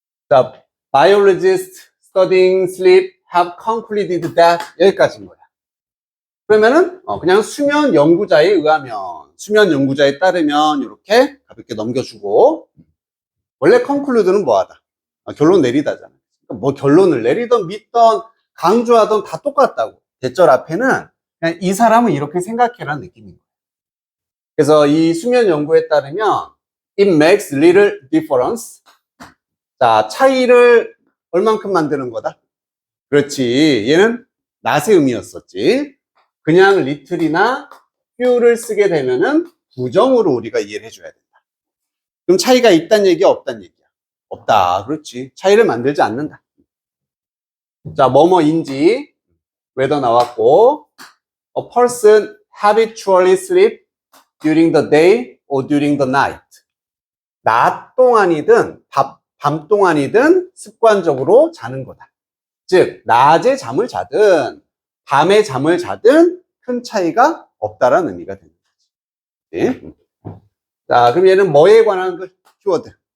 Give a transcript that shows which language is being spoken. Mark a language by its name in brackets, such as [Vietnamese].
[English] 자, biologists studying sleep have concluded that [Korean] 여기까지인 거야. 그러면은 그냥 수면 연구자에 의하면, 수면 연구자에 따르면 이렇게 가볍게 넘겨주고, 원래 conclude는 뭐하다? 결론 내리다잖아. 뭐 결론을 내리던 믿던 강조하던 다 똑같다고. 대절 앞에는 그냥 이 사람은 이렇게 생각해라는 느낌인 거야. 그래서 이 수면 연구에 따르면 [English] it makes little difference. [Korean] 자, 차이를 얼만큼 만드는 거다? 그렇지. 얘는 낫의 의미였었지. 그냥 little이나 few를 쓰게 되면은 부정으로 우리가 이해를 해줘야 된다. 그럼 차이가 있다는 얘기야, 없다는 얘기야? 없다. 그렇지. 차이를 만들지 않는다. 자, 뭐뭐인지 [English] whether 나왔고 a person habitually sleep during the day or during the night. [Korean] 낮 동안이든 밤 동안이든 습관적으로 자는 거다. 즉, 낮에 잠을 자든 밤에 잠을 자든 큰 차이가 없다라는 의미가 되는 거지. 네? 자, 그럼 얘는 뭐에 관한 그 키워드?